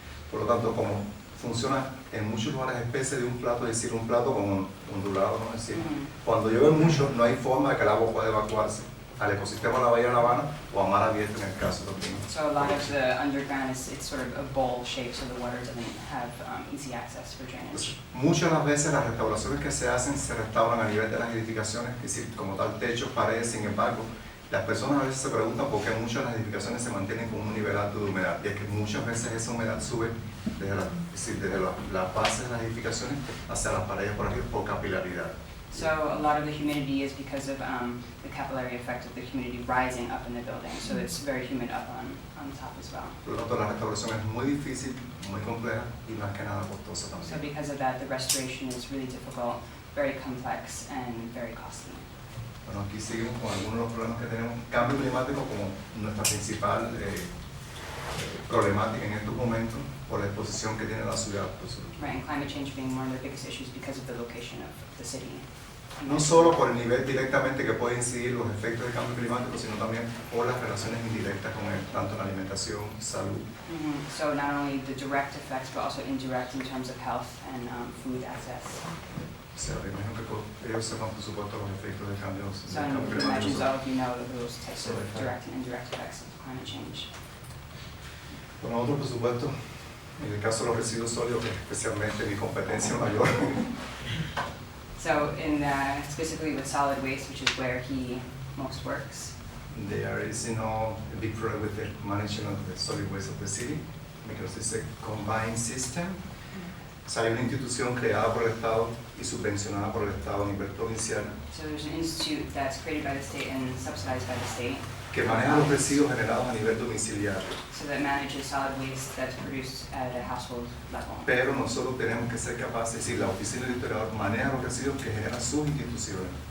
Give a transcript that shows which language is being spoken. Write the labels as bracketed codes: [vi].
[es] Por lo tanto, como funciona en muchos lugares especie de un plato, es decir, un plato como ondulado, ¿no? Es decir, cuando llueve mucho no hay forma de que el agua pueda evacuarse al ecosistema de la Bahía de La Habana o a mar abierto en el caso de los pinos. [en] So a lot of the underground it's sort of a bowl shape, so the water doesn't have easy access for drainage. [es] Muchas de las veces las restauraciones que se hacen se restauran a nivel de las edificaciones, es decir, como tal techos, paredes. Sin embargo, las personas a veces se preguntan por qué muchas de las edificaciones se mantienen con un nivel alto de humedad, y es que muchas veces esa humedad sube desde las bases de las edificaciones hacia las paredes por arriba por capilaridad. [en] So a lot of the humidity is because of the capillary effect of the humidity rising up in the building, so it's very humid up on top as well. [es] Por lo tanto, la restauración es muy difícil, muy compleja y más que nada costosa [en] So [es] también. [en] because of that, the restoration is really difficult, very complex, and very costly. [es] Bueno, aquí seguimos con algunos de los problemas que tenemos. Cambio climático como nuestra principal problemática en estos momentos por la exposición que tiene la ciudad. [en] Right, and climate change being one of the biggest issues because of the location of the city. [es] No solo por el nivel directamente que puede incidir los efectos del cambio climático, sino también por las relaciones indirectas con él, tanto en la alimentación, salud. [en] So not only the direct effects, but also indirect in terms of health and food access. [es] O sea, me imagino que ellos sepan, por supuesto, los efectos del cambio [en] So I [es] climático. [en] imagine all of you know those types of direct and indirect effects of climate change. [es] Bueno, otro, por supuesto, en el caso de los residuos sólidos, que es especialmente mi competencia mayor. [en] So specifically with solid waste, which is where he most works, There is, a big problem with the management of the solid waste of the city, because it's a combined system. [es] O sea, hay una institución creada por el Estado y subvencionada por el Estado a nivel provincial [en] so there's an institute that's created by the state and subsidized by the state [es] que maneja los residuos generados a nivel domiciliario. [en] so that manages solid waste that's produced at a household level. [es] Pero nosotros tenemos que ser capaces, es decir, la oficina del historiador maneja los residuos que generan sus instituciones.